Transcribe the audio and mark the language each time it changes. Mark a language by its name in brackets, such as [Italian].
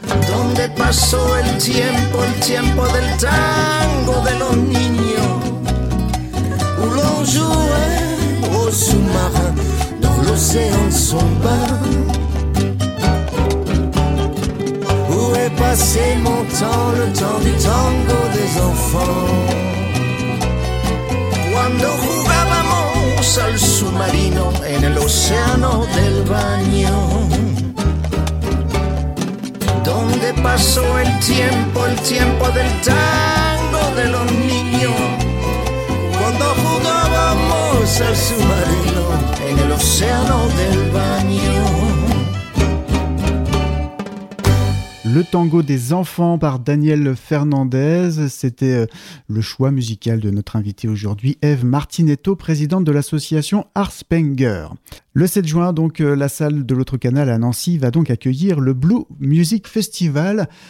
[Spanish] Donde pasó el tiempo del tango de los niños, [French] où l'on jouait au sous-marin dans l'océan son bain. Où est passé mon temps, le temps du tango des enfants? [Spanish] Cuando jugábamos al submarino en el océano del baño. Donde pasó el tiempo del tango de los niños. Cuando jugábamos al submarino en el océano del baño. [French] Le tango des enfants par Daniel Fernandez, c'était le choix musical de notre invitée aujourd'hui, Eve Martinetto, présidente de l'association Arspenger. Le 7 juin, donc, la salle de l'autre canal à Nancy va donc accueillir le Blue Music Festival.